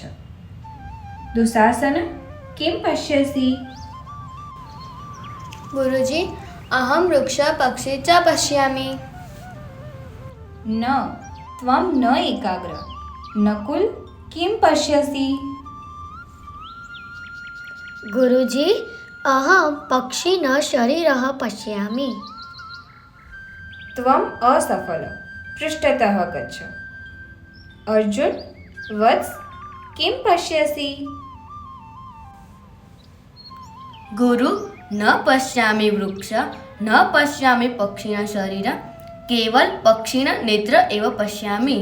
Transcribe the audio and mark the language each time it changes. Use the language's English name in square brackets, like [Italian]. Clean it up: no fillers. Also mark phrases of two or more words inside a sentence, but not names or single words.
[Sanskrit] दुःशासन, किं पश्यसि? गुरुजी, अहं वृक्षः पक्षी च पश्यामि. न, त्वं न एकाग्र. नकुल, किं पश्यसि? ગુરુજી, અહમ પક્ષીના શરીરઃ પશ્યામિ. त्वम् असफल. पृष्ठतः गच्छ. अर्जुन, वत्स, किं पश्यसि? गुरु, न पश्यामि वृक्ष, न पश्यामि पक्षिणा शरीर, केवल पक्षिणा नेत्र एव पश्यामि.